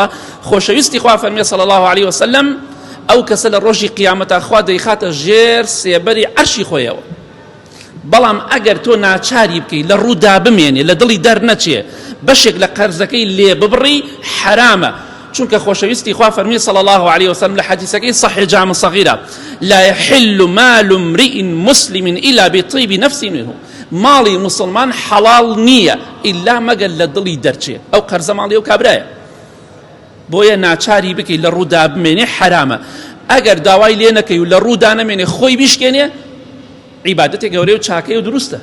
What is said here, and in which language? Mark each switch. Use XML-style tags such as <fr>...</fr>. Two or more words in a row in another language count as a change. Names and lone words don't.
<ckb>خۆشەویستی خوا فەرمێ</ckb> <ar>صلی الله عليه وسلم</ar> <ckb>ئەو کەسە لە ڕۆژی قیامەتە خوا دەیخاتە ژێر سێبەری عەرشی خۆیەوە. بەڵام ئەگەر تۆ ناچاری بکەی لە ڕوودا بمێنێ، لە دڵی دەرنەچێ، بەشێک لە قەرزەکەی لێ ببڕی، حرامە. چونکە خۆشەویستی خوا فەرمی</ckb> <ar>صلی الله عليه وسلم</ar> <ckb>لە حەدیثەکەی صحیح جامع صغیرە</ckb> <ar>لا يحل مال امرئ مسلم إلا بطيب نفس منه،</ar> <ckb>ماڵی مسلمان حەڵاڵ نییە ئیلا مەگەر لە دڵی دەرچێ، ئەو قەرزە ماڵی ئەو کابرایە، بۆیە ناچاری بکەی لە ڕوودا بمێنێ حرامە. ئەگەر داوای لێ نەکەی و لە ڕوودا نەمێنێ خۆی بیشکێنێ، عیبادەتێک گەورەی و چاکەی و دروستە.</ckb>